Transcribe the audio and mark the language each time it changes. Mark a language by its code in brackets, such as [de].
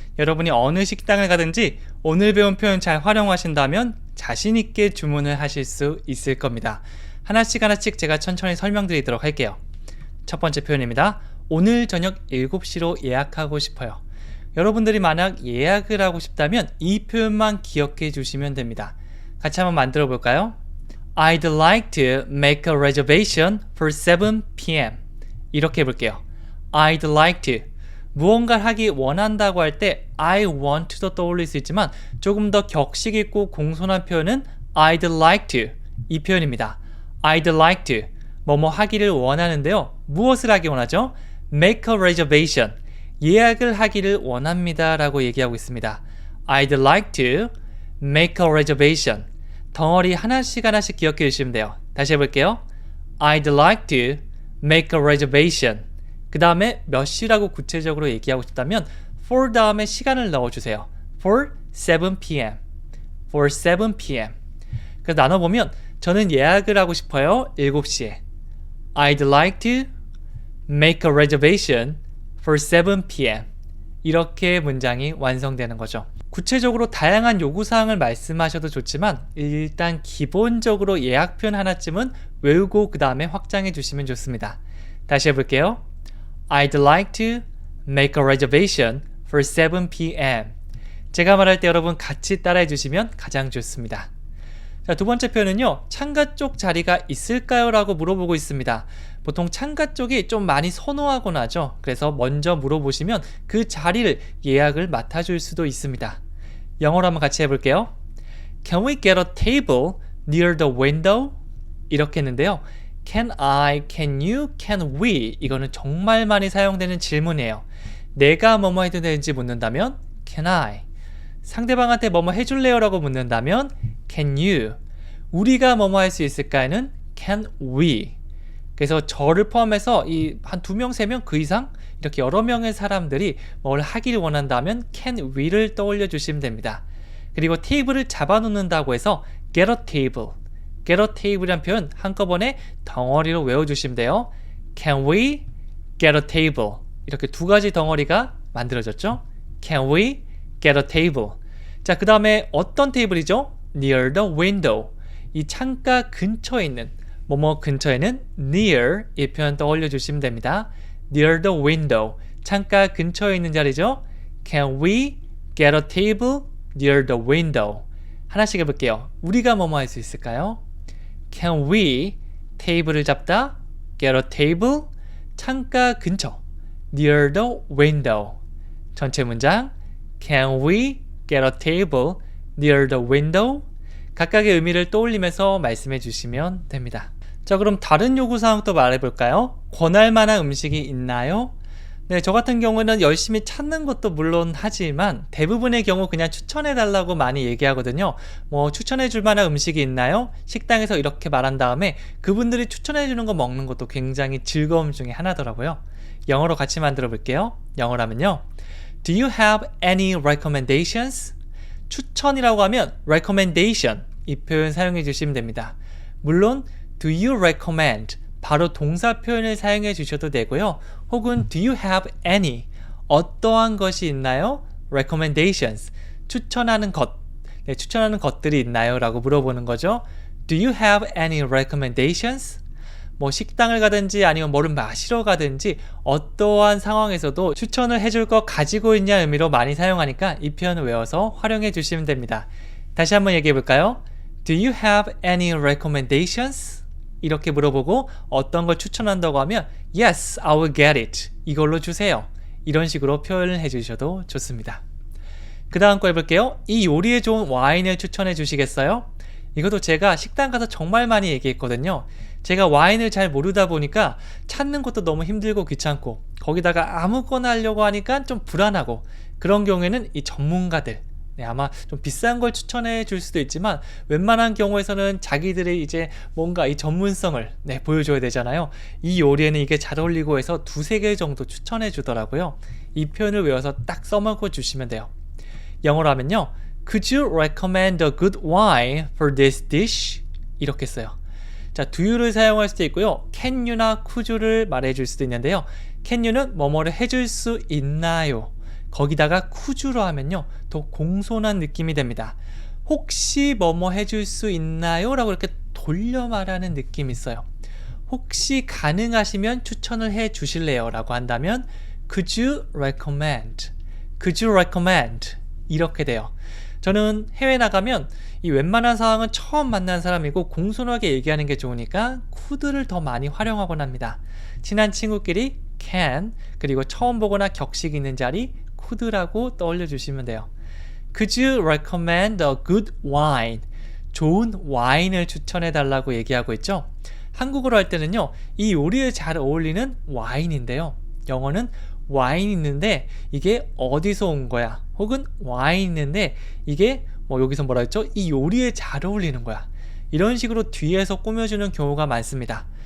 [ko] 여러분이 어느 식당을 가든지 오늘 배운 표현 잘 활용하신다면 자신있게 주문을 하실 수 있을 겁니다. 하나씩 제가 천천히 설명드리도록 할게요. 첫 번째 표현입니다. 오늘 저녁 7시로 예약하고 싶어요. 여러분들이 만약 예약을 하고 싶다면 이 표현만 기억해 주시면 됩니다. 같이 한번 만들어 볼까요? [en] I'd like to make a reservation for 7 p.m. [ko] 이렇게 해볼게요. [en] I'd like to [ko] 무언가를 하기 원한다고 할 때 [en] I want to [ko] 도 떠올릴 수 있지만 조금 더 격식 있고 공손한 표현은 I'd like to 이 표현입니다. [en] I'd like to [ko] 뭐뭐 하기를 원하는데요. 무엇을 하기 원하죠? [en] Make a reservation [ko] 예약을 하기를 원합니다 라고 얘기하고 있습니다. [en] I'd like to make a reservation [ko] 덩어리 하나씩 기억해 주시면 돼요. 다시 해볼게요. [en] I'd like to make a reservation [ko] 그 다음에 몇 시라고 구체적으로 얘기하고 싶다면 for 다음에 시간을 넣어주세요. [en] For 7 p.m. For 7 p.m. [ko] 그래서 나눠보면 저는 예약을 하고 싶어요. 7시에 [en] I'd like to make a reservation for 7 p.m. [ko] 이렇게 문장이 완성되는 거죠. 구체적으로 다양한 요구사항을 말씀하셔도 좋지만 일단 기본적으로 예약 표현 하나쯤은 외우고 그 다음에 확장해 주시면 좋습니다. 다시 해볼게요. [en] I'd like to make a reservation for 7 p.m. [ko] 제가 말할 때 여러분 같이 따라해 주시면 가장 좋습니다. 자, 두 번째 표현은요. 창가 쪽 자리가 있을까요? 라고 물어보고 있습니다. 보통 창가 쪽이 좀 많이 선호하곤 하죠. 그래서 먼저 물어보시면 그 자리를 예약을 맡아줄 수도 있습니다. 영어로 한번 같이 해볼게요. [en] Can we get a table near the window? [ko] 이렇게 했는데요. [en] Can I, can you, can we [ko] 이거는 정말 많이 사용되는 질문이에요. 내가 뭐뭐 해도 되는지 묻는다면 [en] Can I? [ko] 상대방한테 뭐뭐 해줄래요? 라고 묻는다면 [en] Can you? [ko] 우리가 뭐뭐 할 수 있을까는 [en] Can we? [ko] 그래서 저를 포함해서 이 한 2명, 3명 그 이상 이렇게 여러 명의 사람들이 뭘 하기를 원한다면 [en] can we [ko] 를 떠올려 주시면 됩니다. 그리고 테이블을 잡아놓는다고 해서 [en] get a table. get a table [ko] 이란 표현 한꺼번에 덩어리로 외워주시면 돼요. [en] Can we get a table? [ko] 이렇게 두 가지 덩어리가 만들어졌죠. [en] Can we get a table? [ko] 자, 그 다음에 어떤 테이블이죠? [en] Near the window. [ko] 이 창가 근처에 있는 뭐뭐 근처에는 near 이 표현 떠올려 주시면 됩니다. [en] Near the window. [ko] 창가 근처에 있는 자리죠. [en] Can we get a table near the window? [ko] 하나씩 해볼게요. 우리가 뭐뭐 할 수 있을까요? [en] Can we [ko] 테이블을 잡다 [en] get a table [ko] 창가 근처 [en] near the window. [ko] 전체 문장 [en] Can we get a table near the window? [ko] 각각의 의미를 떠올리면서 말씀해 주시면 됩니다. 자, 그럼 다른 요구사항 또 말해볼까요? 권할 만한 음식이 있나요? 네, 저 같은 경우는 열심히 찾는 것도 물론 하지만 대부분의 경우 그냥 추천해달라고 많이 얘기하거든요. 뭐 추천해줄 만한 음식이 있나요? 식당에서 이렇게 말한 다음에 그분들이 추천해주는 거 먹는 것도 굉장히 즐거움 중에 하나더라고요. 영어로 같이 만들어 볼게요. 영어라면요. [en] Do you have any recommendations? [ko] 추천이라고 하면 recommendation 이 표현 사용해 주시면 됩니다. 물론 [en] do you recommend [ko] 바로 동사 표현을 사용해 주셔도 되고요. 혹은 [en] do you have any [ko] 어떠한 것이 있나요? recommendations 추천하는 것 네, 추천하는 것들이 있나요? 라고 물어보는 거죠. [en] Do you have any recommendations? [ko] 뭐 식당을 가든지 아니면 뭐를 마시러 가든지 어떠한 상황에서도 추천을 해줄 거 가지고 있냐 의미로 많이 사용하니까 이 표현을 외워서 활용해 주시면 됩니다. 다시 한번 얘기해 볼까요? [en] Do you have any recommendations? [ko] 이렇게 물어보고 어떤 걸 추천한다고 하면 [en] Yes, I will get it. [ko] 이걸로 주세요. 이런 식으로 표현을 해주셔도 좋습니다. 그 다음 거 해볼게요. 이 요리에 좋은 와인을 추천해 주시겠어요? 이것도 제가 식당 가서 정말 많이 얘기했거든요. 제가 와인을 잘 모르다 보니까 찾는 것도 너무 힘들고 귀찮고 거기다가 아무거나 하려고 하니까 좀 불안하고 그런 경우에는 이 전문가들 네, 아마 좀 비싼 걸 추천해 줄 수도 있지만 웬만한 경우에서는 자기들의 이제 뭔가 이 전문성을 네, 보여줘야 되잖아요. 이 요리에는 이게 잘 어울리고 해서 2-3개 정도 추천해 주더라고요. 이 표현을 외워서 딱 써먹어 주시면 돼요. 영어로 하면요. [en] Could you recommend a good wine for this dish? [ko] 이렇게 써요. 자, [en] do you [ko] 를 사용할 수도 있고요. [en] can you [ko] 나 [en] could you [ko] 를 말해줄 수도 있는데요. [en] can you [ko] 는 뭐뭐를 해줄 수 있나요? 거기다가 [en] could you [ko] 로 하면요, 더 공손한 느낌이 됩니다. 혹시 뭐뭐 해줄 수 있나요? 라고 이렇게 돌려 말하는 느낌이 있어요. 혹시 가능하시면 추천을 해 주실래요? 라고 한다면 [en] Could you recommend? Could you recommend? [ko] 이렇게 돼요. 저는 해외 나가면 이 웬만한 상황은 처음 만난 사람이고 공손하게 얘기하는 게 좋으니까 could를 더 많이 활용하곤 합니다. 친한 친구끼리 can, 그리고 처음 보거나 격식 있는 자리 could라고 떠올려 주시면 돼요. [en] Could you recommend a good wine? [ko] 좋은 와인을 추천해 달라고 얘기하고 있죠. 한국어로 할 때는요, 이 요리에 잘 어울리는 와인인데요, 영어는 와인 있는데 이게 어디서 온 거야? 혹은 와인 있는데 이게 뭐 여기서 뭐라 했죠? 이 요리에 잘 어울리는 거야. 이런 식으로 뒤에서 꾸며주는 경우가 많습니다.